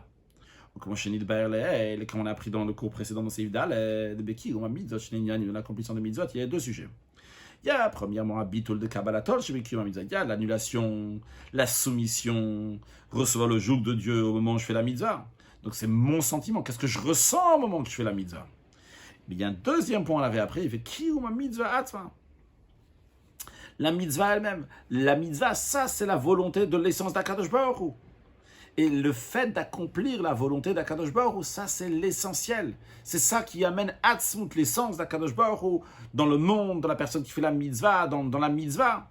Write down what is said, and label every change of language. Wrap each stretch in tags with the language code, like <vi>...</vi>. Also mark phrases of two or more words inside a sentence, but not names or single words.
<fr>Comme on a appris dans le cours précédent dans Seif Dal, de Beki, l'accomplissement de mitzvot, il y a deux sujets. Il y a premièrement un bitul de Kabbalatol, il y a l'annulation, la soumission, recevoir le joug de Dieu au moment où je fais la mitzvah. Donc c'est mon sentiment. Qu'est-ce que je ressens au moment où je fais la mitzvah? Mais il y a un deuxième point, on l'avait appris, il fait</fr> <he>קיום מצוה עצמה.</he> <fr>La mitzvah elle-même. La mitzvah, ça, c'est la volonté de l'essence d'</fr> <he>הקדוש ברוך הוא.</he> <fr>Et le fait d'accomplir la volonté d'</fr> <he>הקדוש ברוך הוא,</he> <fr>ça, c'est l'essentiel. C'est ça qui amène atzmut, l'essence d'</fr> <he>הקדוש ברוך הוא,</he> <fr>dans le monde, dans la personne qui fait la mitzvah, dans la mitzvah.</fr>